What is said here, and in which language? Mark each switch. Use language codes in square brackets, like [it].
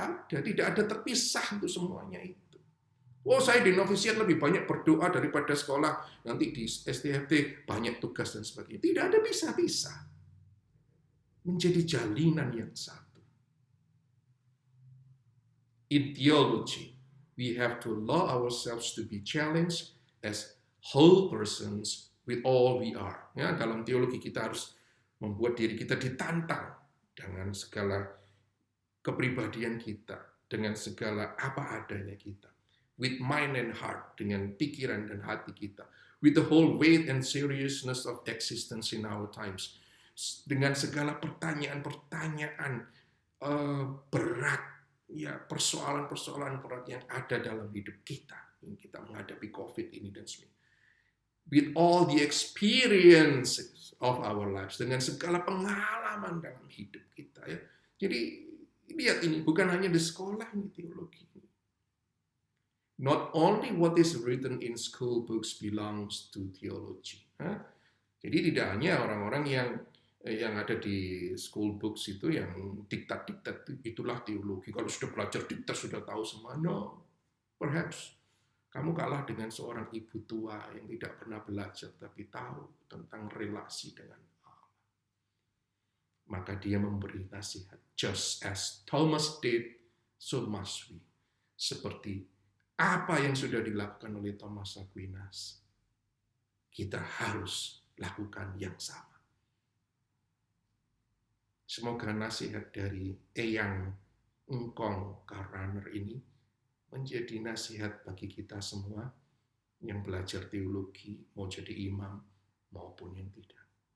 [id] Tidak ada terpisah untuk semuanya itu. Oh, saya di novisiat lebih banyak berdoa daripada sekolah, nanti di STFT banyak tugas dan sebagainya. Tidak ada pisah-pisah. Menjadi jalinan yang satu. [en] In theology, we have to allow ourselves to be challenged as whole persons with all we are. [id] Ya, dalam teologi kita harus membuat diri kita ditantang dengan segala kepribadian kita, dengan segala apa adanya kita. [en] With mind and heart, [id] dengan pikiran dan hati kita. [en] With the whole weight and seriousness of existence in our times. [id] Dengan segala pertanyaan-pertanyaan berat, ya persoalan-persoalan berat yang ada dalam hidup kita. Yang kita menghadapi COVID ini dan sebagainya. [en] With all the experiences of our lives, [id] dengan segala pengalaman dalam hidup kita, ya. Jadi lihat ini bukan hanya di sekolah ini teologi. [en] Not only what is written in school books belongs to theology. [id] Jadi tidak hanya orang-orang yang yang ada di [en] school books [id] itu yang diktat-diktat itulah teologi. Kalau sudah belajar diktat sudah tahu semua. [en] No, perhaps [id] kamu kalah dengan seorang ibu tua yang tidak pernah belajar tapi tahu tentang relasi dengan Allah. Maka dia memberi nasihat. [en] Just as Thomas did, so must we. [id] Seperti apa yang sudah dilakukan oleh Thomas Aquinas, kita harus lakukan yang sama. Semoga nasihat dari Eyang Engkong Karaner ini menjadi nasihat bagi kita semua yang belajar teologi, mau jadi imam maupun yang tidak.